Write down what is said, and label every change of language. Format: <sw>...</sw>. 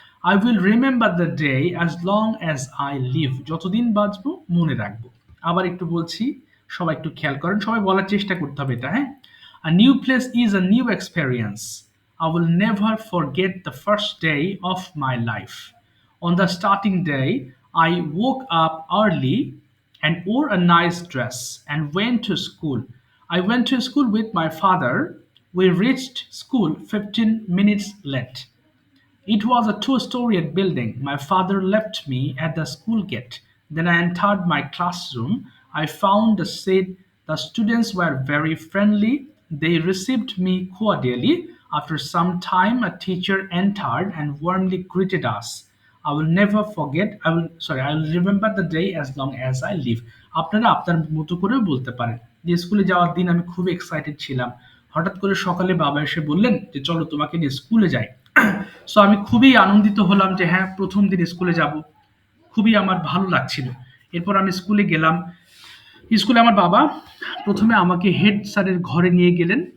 <en>I will remember the day as long as I live,</en> <bn>যতদিন বাঁচবো মনে রাখবো। আবার একটু বলছি, সবাই একটু খেয়াল করেন, সবাই বলার চেষ্টা করতে হবে এটা, হ্যাঁ।</bn> <en>A new place is a new experience. I will never forget the first day of my life. On the starting day, I woke up early and wore a nice dress and went to school. I went to school with my father. We reached school 15 minutes late. It was a two-storied building. My father left me at the school gate. Then I entered my classroom. I found a seat. The students were very friendly. They received me cordially. After some time, a teacher entered and warmly greeted us. I will never forget. I will remember the day as long as I live.</en> <bn>আপনারা আপনার মতো করেও বলতে পারেন যে স্কুলে যাওয়ার দিন আমি খুব এক্সাইটেড ছিলাম। হঠাৎ করে সকালে বাবা এসে বললেন যে চলো তোমাকে নিয়ে স্কুলে যাই। সো আমি খুবই আনন্দিত হলাম যে হ্যাঁ, প্রথম দিন স্কুলে যাব। খুবই আমার ভালো লাগছিল। এরপর আমি স্কুলে গেলাম। স্কুলে আমার বাবা প্রথমে আমাকে হেড স্যারের ঘরে নিয়ে গেলেন।</bn>